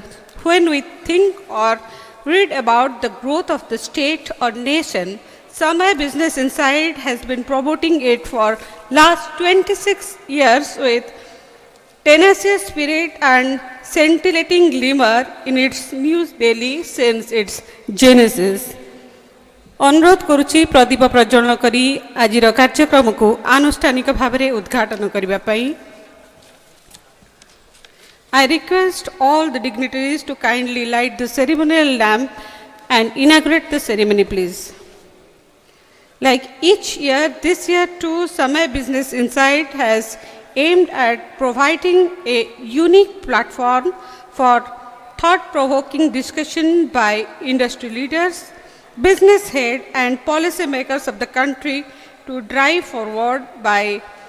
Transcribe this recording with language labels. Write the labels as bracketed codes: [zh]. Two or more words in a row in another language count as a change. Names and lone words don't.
[en] When we think or read about the growth of the state or nation, Samaya Business Insight has been promoting it for last 26 years with tenacious spirit and scintillating glimmer in its news daily since its genesis. [or] ଅନୁରୋଧ କରୁଛି ପ୍ରଦୀପ ପ୍ରଜ୍ୱଳନ କରି ଆଜିର କାର୍ଯ୍ୟକ୍ରମ କୁ ଆନୁଷ୍ଠାନିକ ଭାବରେ ଉଦ୍‌ଘାଟନ କରିବା ପାଇଁ। [en] I request all the dignitaries to kindly light the ceremonial lamp and inaugurate the ceremony, please. Like each year, this year too, Samaya Business Insight has aimed at providing a unique platform for thought-provoking discussion by industry leaders, business heads and policy makers of the country to drive forward by